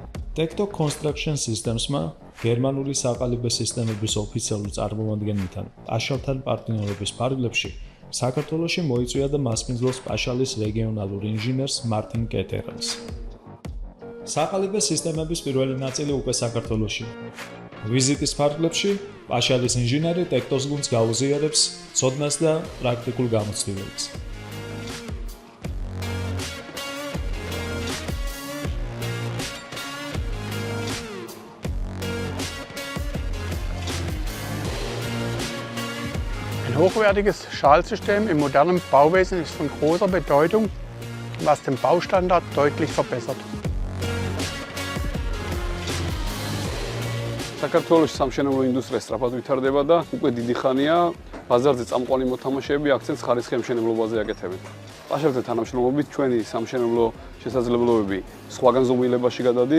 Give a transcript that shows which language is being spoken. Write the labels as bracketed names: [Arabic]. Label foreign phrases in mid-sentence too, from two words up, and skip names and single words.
[Georgian] Tecto Construction Systems-მა გერმანული საყალიბე სისტემების ოფიციალურ წარმომადგენელთან პაშალთან პარტნიორობის ფარგლებში საქართველოში მოიწვია და მასპინძლობს პაშალის რეგიონალურ ინჟინერს მარტინ კეტერელს. საყალიბე სისტემების პირველი ნაწილი უკვე საქართველოში. ვიზიტის ფარგლებში პაშალის ინჟინერი Tectos გუნდს გაუზიარებს ცოდნას და პრაქტიკულ გამოცდილებას. [German] Ein hochwertiges Schalsystem im modernen Bauwesen ist von großer Bedeutung, was den Baustandard deutlich verbessert. [Georgian] საქართველოს სამშენებლო ინდუსტრია სწრაფად ვითარდება და უკვე დიდი ხანია ბაზარზე წამყვანი მოთამაშეები აქცენტს ხარისხიან მშენებლობაზე აკეთებენ. პაშალთან თანამშრომლობით ჩვენი სამშენებლო შესაძლებლობები სხვაგან ზომილებაში გადადის.